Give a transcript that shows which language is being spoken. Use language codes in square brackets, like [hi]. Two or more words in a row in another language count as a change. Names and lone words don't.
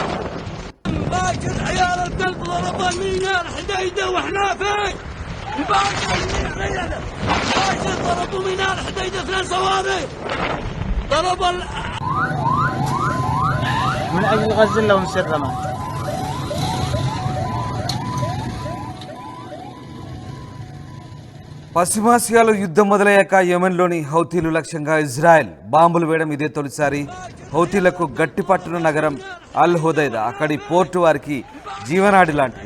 [ar] باكر عيال الكلب ضرب الميناء الحديده واحنا فين؟ باكر ضربوا ميناء الحديده 2 صواريخ ضرب من اجل غزه لهم سرما. [te] పశ్చిమాసియాలో యుద్ధం మొదలయ్యాక యెమెన్లోని హౌతీలు లక్ష్యంగా ఇజ్రాయెల్ బాంబులు వేయడం ఇదే తొలిసారి. హౌతీలకు గట్టిపట్టున నగరం అల్ హుదైదా. అక్కడి పోర్టు వారికి జీవనాడి లాంటిది.